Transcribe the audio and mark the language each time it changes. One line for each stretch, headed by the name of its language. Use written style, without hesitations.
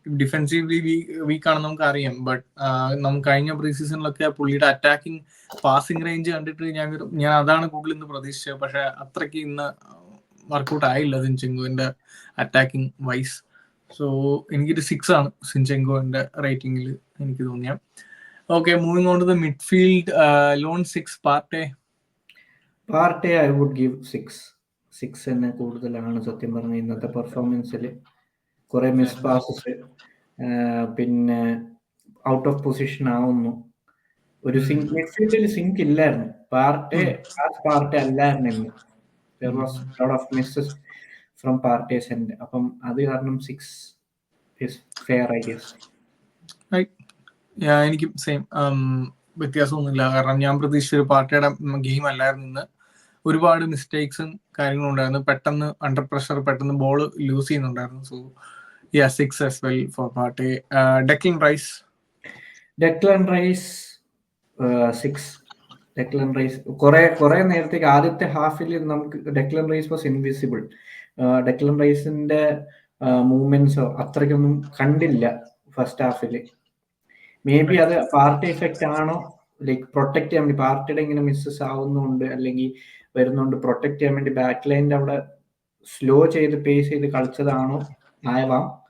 Malayalam: Defensively week ആണെന്ന് നമുക്ക് അറിയാം. ബട്ട് നമുക്ക് കഴിഞ്ഞ പ്രീ സീസണിലൊക്കെ പുള്ളിയുടെ അറ്റാക്കിംഗ് പാസിംഗ് റേഞ്ച് കണ്ടിട്ട് ഞാൻ അതാണ് കൂടുതൽ ഇന്ന് പ്രതീക്ഷിച്ചത്. പക്ഷെ അത്രയ്ക്ക് ഇന്ന് വർക്കൗട്ട് ആയില്ല സിൻചെങ്കോന്റെ അറ്റാക്കിംഗ് വൈസ്. സോ എനിക്കൊരു 6 ആണ് സിൻചെങ്കോന്റെ റേറ്റിംഗിൽ എനിക്ക് തോന്നിയ.
English: Okay, moving on to the midfield, lone 6 Partey. I would give 6.
Malayalam: 6 തന്നെ കൂടുതലാണ് സത്യം പറഞ്ഞ ഇന്നത്തെ പെർഫോമൻസിൽ. കുറെ മിസ് പാസസ്, പിന്നെ ഔട്ട് ഓഫ് പൊസിഷൻ ആവുന്നു. ഒരു മിഡ്ഫീൽഡിൽ സിങ്ക് ഇല്ലായിരുന്നു. പാർട്ടേ അല്ലായിരുന്നു ഇന്ന്.
English: There was a lot of misses from Partey's end.
Malayalam: അപ്പം അത് കാരണം
English: 6 is fair, I guess. Right.
Malayalam: എനിക്ക് സെയിം വ്യത്യാസമൊന്നുമില്ല. കാരണം ഞാൻ പ്രതീക്ഷിച്ച ഒരു പാർട്ടിയുടെ ഗെയിം അല്ലായിരുന്നു ഇന്ന്. ഒരുപാട് മിസ്റ്റേക്സും കാര്യങ്ങളും ഉണ്ടായിരുന്നു. പെട്ടെന്ന് അണ്ടർ പ്രഷർ പെട്ടെന്ന് ബോൾ ലൂസ് ചെയ്യുന്നുണ്ടായിരുന്നു.
English: So yeah 6 as well for Partey. Declan Rice. Declan Rice 6.
Malayalam: Declan Rice കുറെ നേരത്തേക്ക് ആദ്യത്തെ ഹാഫിൽ നമുക്ക് Declan rice
English: Was invisible.
Malayalam: Declan റൈസിന്റെ മൂവ്മെന്റ്സോ അത്രയ്ക്കൊന്നും കണ്ടില്ല ഫസ്റ്റ് ഹാഫിൽ. മേ ബി അത് പാർട്ടി എഫക്റ്റ് ആണോ, ലൈക്ക് പ്രൊട്ടക്ട് ചെയ്യാൻ വേണ്ടി പാർട്ടിയുടെ ഇങ്ങനെ മിസ്സസ് ആവുന്നുണ്ട് അല്ലെങ്കിൽ വരുന്നുണ്ട് പ്രൊട്ടക്ട് ചെയ്യാൻ വേണ്ടി ബാക്ക് ലൈനിന്റെ അവിടെ സ്ലോ ചെയ്ത് പേസ് ചെയ്ത് കളിച്ചതാണോ ആവാം.